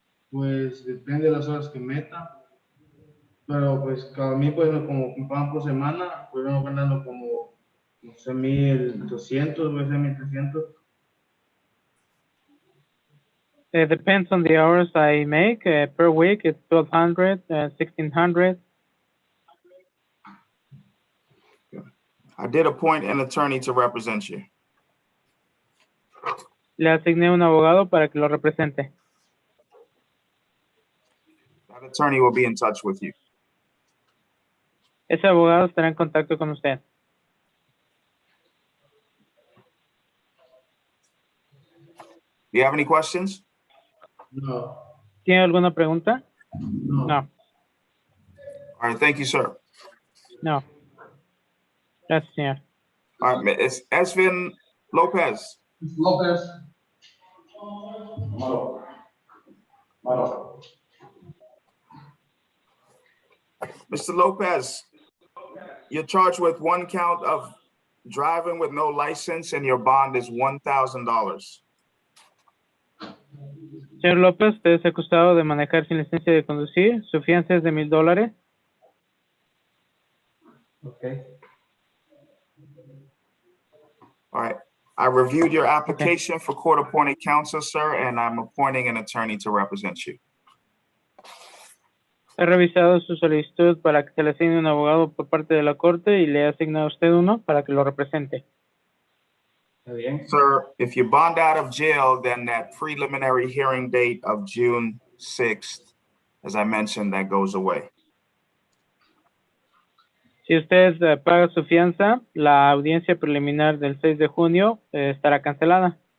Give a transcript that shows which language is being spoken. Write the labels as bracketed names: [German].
[Spanish] Pues depende de las horas que meta. Pero pues a mí pues como me pagan por semana, pues vengo ganando como, no sé, 1,200, puede ser 1,300. [English] It depends on the hours I make. Per week, it's 1,200, 1,600. I did appoint an attorney to represent you. [Spanish] Le asigné un abogado para que lo represente. [English] That attorney will be in touch with you. [Spanish] Ese abogado estará en contacto con usted. [English] Do you have any questions? No. [Spanish] ¿Tiene alguna pregunta? No. No. [English] All right, thank you, sir. [Spanish] No. Gracias, señor. [English] All right, it's Esvin Lopez. Lopez. Mr. Lopez, you're charged with one count of driving with no license and your bond is $1,000. [Spanish] Señor López, usted es acusado de manejar sin licencia de conducir. Su fianza es de $1,000. [English] Okay. All right. I reviewed your application for court-appointed counsel, sir, and I'm appointing an attorney to represent you. [Spanish] He revisado su solicitud para que se le asigne un abogado por parte de la corte y le he asignado a usted uno para que lo represente. Está bien. [English] Sir, if you bond out of jail, then that preliminary hearing date of June 6th, as I mentioned, that goes away. [Spanish] Si usted paga su fianza, la audiencia preliminar del 6 de junio estará cancelada.